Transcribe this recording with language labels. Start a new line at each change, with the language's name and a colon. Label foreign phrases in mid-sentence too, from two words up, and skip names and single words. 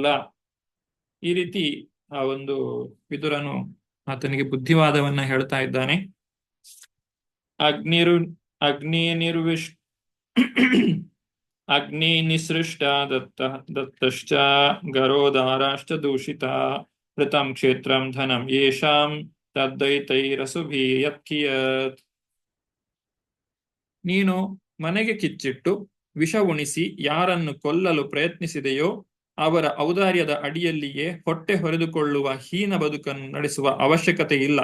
Kannada: ಈ ರೀತಿ ಆ ಒಂದು ವಿದುರನು ಆತನಿಗೆ ಬುದ್ಧಿವಾದವನ್ನ ಹೇಳ್ತಾ ಇದ್ದಾನೆ.
Sanskrit: ಅಗ್ನಿ ನಿಸೃಷ್ಟ ದತ್ತಶ್ಚ ಗರೋದಾರಾಶ್ಚ ದೂಷಿತ ಋತಂ ಕ್ಷೇತ್ರಂ ಧನಂ ಯೇಷಾಂ ತದ್ದೈತೈರಸುಭಿ ಯತ್ಕಿಯತ್.
Kannada: ನೀನು ಮನೆಗೆ ಕಿಚ್ಚಿಟ್ಟು ವಿಷ ಉಣಿಸಿ ಯಾರನ್ನು ಕೊಲ್ಲಲು ಪ್ರಯತ್ನಿಸಿದೆಯೋ ಅವರ ಔದಾರ್ಯದ ಅಡಿಯಲ್ಲಿಯೇ ಹೊಟ್ಟೆ ಹೊರೆದುಕೊಳ್ಳುವ ಹೀನ ಬದುಕನ್ನು ನಡೆಸುವ ಅವಶ್ಯಕತೆ ಇಲ್ಲ.